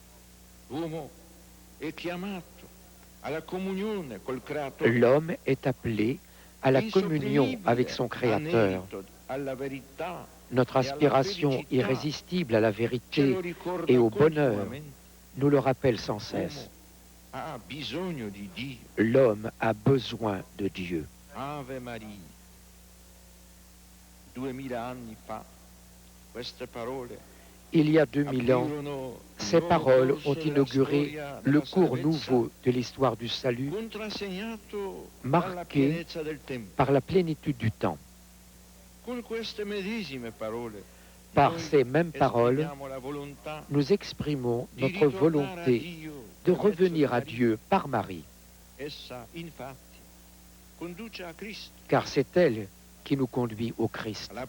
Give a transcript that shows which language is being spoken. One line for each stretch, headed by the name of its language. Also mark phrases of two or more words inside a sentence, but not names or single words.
French: L'homme est appelé à la communion avec son Créateur. Notre aspiration irrésistible à la vérité et au bonheur nous le rappelle sans cesse. L'homme a besoin de Dieu.
Latin: Ave Maria.
Italian: 2000 anni fa, queste parole
French: il y a 2000 ans, ces paroles ont inauguré le cours nouveau de l'histoire du salut, marqué par la plénitude du temps. Par ces mêmes paroles, nous exprimons notre volonté de revenir à Dieu par Marie, car c'est elle qui nous conduit au Christ.